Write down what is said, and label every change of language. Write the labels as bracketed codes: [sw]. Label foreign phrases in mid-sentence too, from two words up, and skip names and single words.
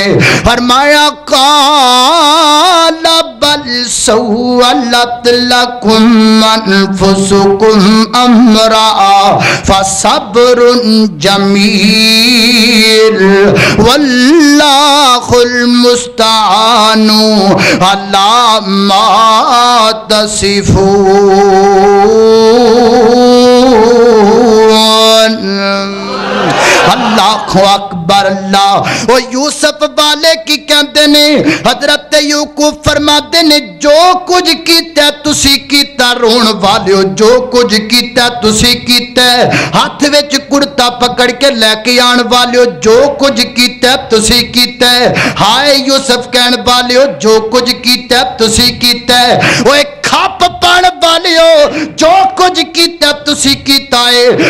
[pa] फरमाया [ar] قال بل سولت لكم أنفسكم أمرا فصبر جميل والله المستعان على ما تصفون. الله أكبر، الله. [pa] او یوسف والے کی کہتے نے، حضرت یعقوب فرماتے نے جو کچھ کیتا تسی کیتا، رون والیو جو کچھ کیتا تسی کیتا. ہتھ وچ کرتا پکڑ کے لے کے آنے والیو جو کچھ کیتا تسی کیتا. ہائے یوسف کہنے والیو جو کچھ کیتا تسی کیتا. او کھپ پان والیو جو کچھ کیتا تسی کیتا ہے.